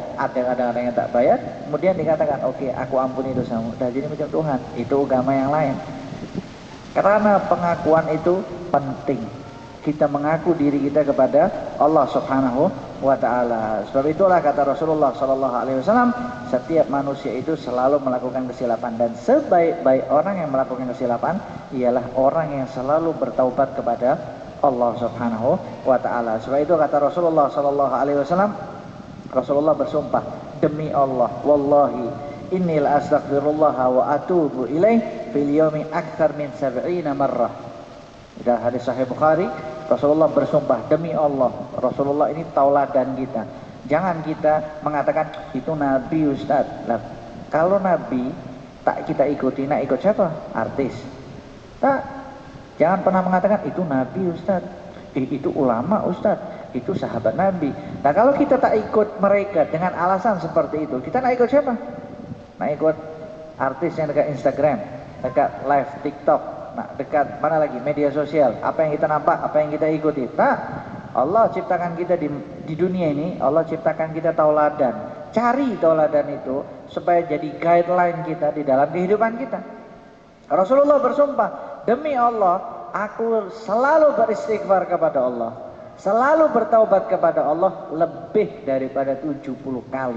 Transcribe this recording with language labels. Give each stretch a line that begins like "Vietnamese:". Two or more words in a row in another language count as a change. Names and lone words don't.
Malay: Ada kadang-kadang yang tak bayar, kemudian dikatakan oke, aku ampuni dosamu. Dah jadi macam Tuhan. Itu agama yang lain. Karena pengakuan itu penting. Kita mengaku diri kita kepada Allah
Arabic: سبحانه وتعالى.
Malay: Sebab itulah kata Rasulullah
Arabic: صلى الله عليه وسلم,
Malay: setiap manusia itu selalu melakukan kesilapan dan sebaik-baik orang yang melakukan kesilapan ialah orang yang selalu bertaubat kepada Allah
Arabic: سبحانه وتعالى.
Malay: Sebab itu kata Rasulullah
Arabic: صلى الله عليه وسلم,
Malay: Rasulullah bersumpah, demi Allah,
Arabic: والله إني لأستغفر الله وأتوب إليه في اليوم أكثر من 70 مرة.
Malay: Dalam hadis sahih Bukhari, Rasulullah bersumpah, demi Allah, Rasulullah ini tauladan kita. Jangan kita mengatakan itu Nabi Ustaz. Nah, kalau Nabi tak kita ikuti, nak ikut siapa? Artis. Tak. Jangan pernah mengatakan itu Nabi Ustaz, itu ulama Ustaz, itu sahabat Nabi. Nah kalau kita tak ikut mereka dengan alasan seperti itu, kita nak ikut siapa? Nak ikut artis yang dekat Instagram, dekat live TikTok, nah dekat mana lagi media sosial. Apa yang kita nampak, apa yang kita ikuti. Tak. Allah ciptakan kita di dunia ini, Allah ciptakan kita tauladan. Cari tauladan itu supaya jadi guideline kita di dalam kehidupan kita. Rasulullah bersumpah, demi Allah, aku selalu beristighfar kepada Allah, selalu bertaubat kepada Allah lebih daripada 70 kali.